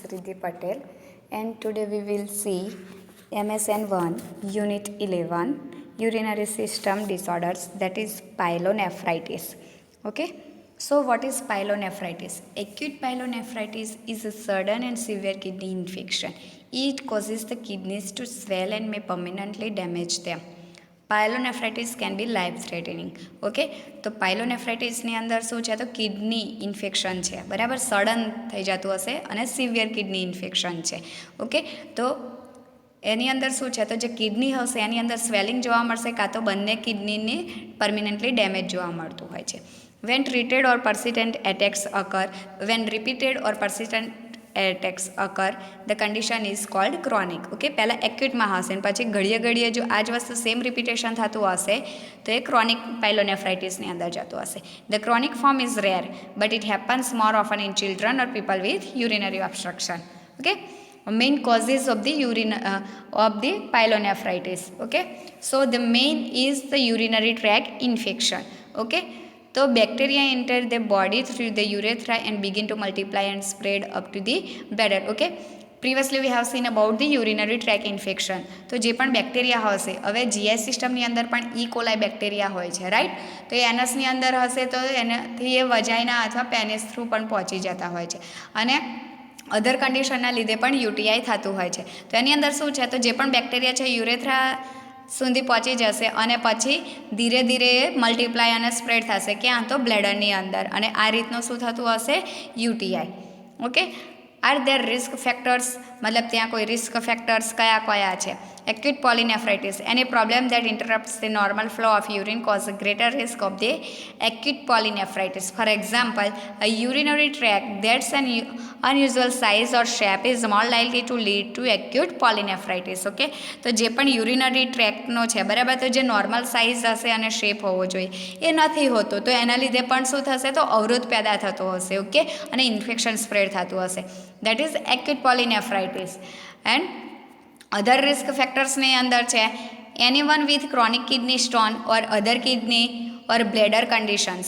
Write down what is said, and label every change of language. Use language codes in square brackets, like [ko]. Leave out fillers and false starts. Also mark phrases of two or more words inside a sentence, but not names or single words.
[en] RIDDHI Patel and today we will see MSN 1 Unit 11 Urinary System Disorders, that is pyelonephritis. Okay, so what is pyelonephritis? Acute pyelonephritis is a sudden and severe kidney infection. It causes the kidneys to swell and may permanently damage them. pyelonephritis can be life threatening. [gu] ઓકે, તો પાયલોનેફ્રાઇટિસની અંદર શું છે, તો [en] kidney infection [gu] છે, બરાબર, સડન થઈ જતું હશે અને [en] severe kidney infection [gu] છે. ઓકે, તો એની અંદર શું છે, તો જે કિડની હશે એની અંદર સ્વેલિંગ જોવા મળશે, કાં તો બંને કિડનીની [en] permanently damage [gu] જોવા મળતું હોય છે. [en] when treated or persistent attacks occur, when repeated or persistent attacks occur, the condition is called chronic. [gu] ઓકે, પહેલાં એક્યુટમાં હશે અને પછી ઘડીએ ઘડીએ જો આ જ વસ્તુ [en] same repetition [gu] થતું હશે તો એ ક્રોનિક પાયલોનેફ્રાઇટિસની અંદર જતું હશે. [en] the chronic form is rare but it happens more often in children or people with urinary obstruction. ઓકે, main causes of the pyelonephritis. Okay, so the main is the urinary tract infection. Okay, so bacteria enter the body through the urethra and begin to multiply and spread up to the bladder. Okay, previously we have seen about the urinary tract infection. [gu] તો જે પણ બેક્ટેરિયા હશે, હવે જીઆઈ સિસ્ટમની અંદર પણ ઈ કોલાઈ બેક્ટેરિયા હોય છે, રાઈટ? તો એ એનસની અંદર હશે તો એનાથી એ વજાઈના અથવા પેનિસ થ્રુ પણ પહોંચી જતા હોય છે અને અધર કન્ડિશનના લીધે પણ યુટીઆઈ થતું હોય છે. તો એની અંદર શું છે, તો જે પણ બેક્ટેરિયા છે યુરેથ્રા સુધી પહોંચી જશે અને પછી ધીરે ધીરે મલ્ટીપ્લાય અને સ્પ્રેડ થશે, ક્યાં? તો બ્લેડરની અંદર, અને આ રીતનું શું થતું હશે? યુટીઆઈ. ઓકે, [en] are there risk factors, [gu] મતલબ ત્યાં કોઈ [en] risk factors [gu] કયા કયા છે? [en] acute polynephritis, any problem that interrupts the normal flow of urine causes greater risk of the acute polynephritis. For example, a urinary tract that's an unusual size or shape is more likely to lead to acute polynephritis. [gu] ઓકે, તો જે પણ યુરિનરી ટ્રેક્ટનો છે, બરાબર, તો જે [en] normal size [gu] હશે અને શેપ હોવો જોઈએ એ નથી હોતો, તો એના લીધે પણ શું થશે, તો અવરોધ પેદા થતો હશે. ઓકે, અને ઇન્ફેક્શન સ્પ્રેડ થતું હશે. [en] that is acute polynephritis. and other risk factorsની [gu] અંદર છે [en] anyone with chronic kidney stone or other kidney or bladder conditions.